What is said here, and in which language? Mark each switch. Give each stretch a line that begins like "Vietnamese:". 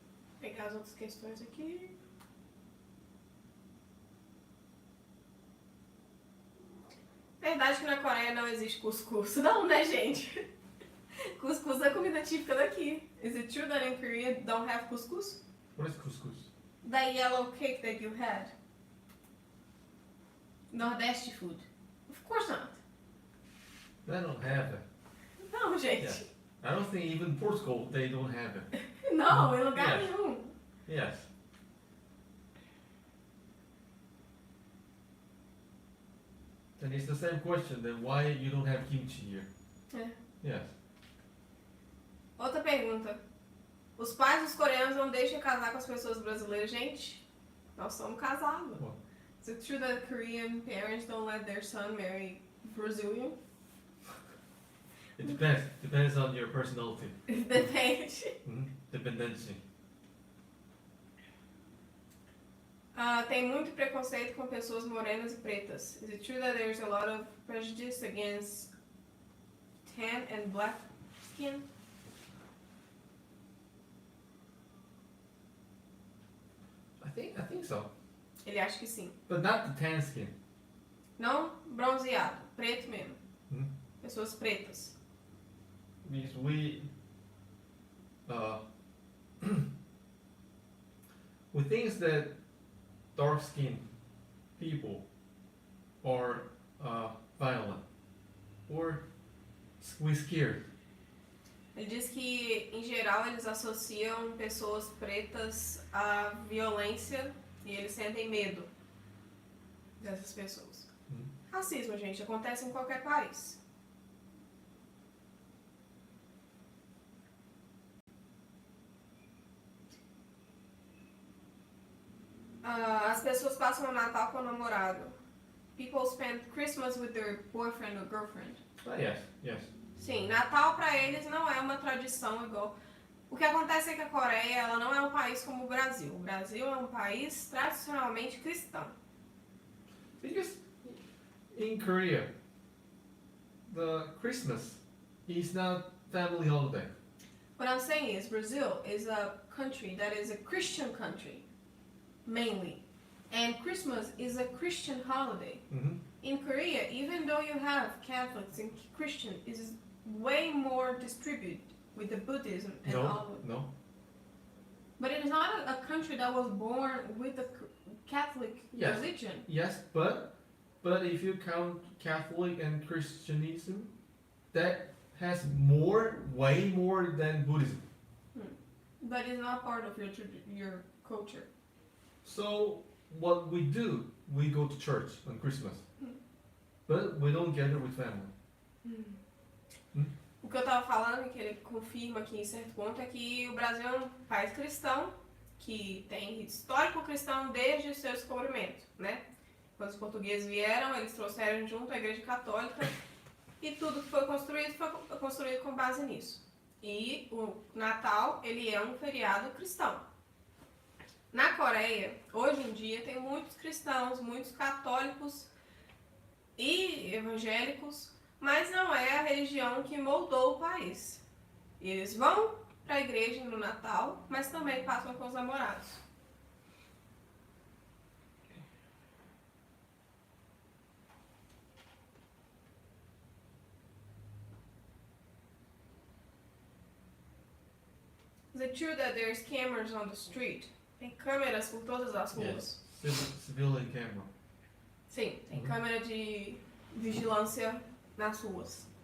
Portuguese: Vou pegar as outras questões aqui. Verdade que na Coreia não existe cuscuz. Não, né, gente? Cuscuz é comida típica daqui.
English: Is it true that in Korea don't have cuscuz? What is couscous? That yellow cake that you had. Nordeste food. Of course not. They don't have it.
Portuguese: Não, gente.
English: Yeah. I don't think even Portugal, they don't have it.
Portuguese: Não, em lugar
English: Yes.
Portuguese: nenhum.
English: Yes. And it's the same question, then why you don't have kimchi here?
Portuguese: É.
English: Yes.
Portuguese: Outra pergunta. Os pais dos coreanos não deixam casar com as pessoas brasileiras. Gente, nós somos casados.
English: What? Is it true that Korean parents don't let their son marry Brazilian? It depends. Depends on your personality.
Portuguese: Depende.
English: Dependency.
Portuguese: Tem muito preconceito com pessoas morenas e pretas.
English: Is it true that there's a lot of prejudice against tan and black skin? I think so.
Portuguese: Ele acha que sim.
English: But not the tan skin.
Portuguese: Não bronzeado, preto mesmo. Hmm? Pessoas pretas.
English: Because we we think that dark skinned people are violent or we scared.
Portuguese: Ele diz que, em geral, eles associam pessoas pretas à violência e eles sentem medo dessas pessoas. Racismo, gente, acontece em qualquer país. As pessoas passam o Natal com o namorado.
English: People spend Christmas with their boyfriend or girlfriend. Yes, yes.
Portuguese: Sim, Natal para eles não é uma tradição igual. O que acontece é que a Coreia ela não é um país como o Brasil. O Brasil é um país tradicionalmente cristão.
English: Because in Korea, the Christmas is not family holiday. What I'm saying is Brazil is a country that is a Christian country, mainly. And Christmas is a Christian holiday. Mm-hmm. In Korea, even though you have Catholics and Christian, it is way more distributed with the Buddhism and all of it. No. But it is not a country that was born with the Catholic Yes. religion. Yes, but if you count Catholic and Christianism, that has way more than Buddhism. But it's not part of your culture. So what we do, we go to church on Christmas, but we don't gather with family.
Portuguese: O que eu estava falando, e que ele confirma aqui em certo ponto, é que o Brasil é um país cristão, que tem histórico cristão desde o seu descobrimento, né? Quando os portugueses vieram, eles trouxeram junto a Igreja Católica e tudo que foi construído com base nisso. E o Natal, ele é um feriado cristão. Na Coreia, hoje em dia, tem muitos cristãos, muitos católicos e evangélicos, mas não é a religião que moldou o país. Eles vão para a igreja no Natal, mas também passam com os namorados.
English: Is it true that there's cameras on the street?
Portuguese: Tem câmeras por todas as ruas.
English: Yes. Civilian camera.
Portuguese: Sim, tem câmera de vigilância nas ruas.